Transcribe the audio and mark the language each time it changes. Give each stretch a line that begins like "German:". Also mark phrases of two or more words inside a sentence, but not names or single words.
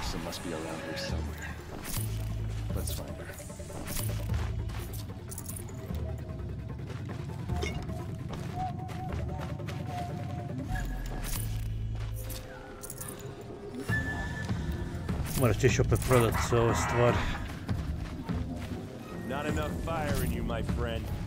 English: must be around here somewhere. Let's find her.
Croatian: Morat ćeš opet prodat sve ove stvari.
English: Not enough fire in you, my friend.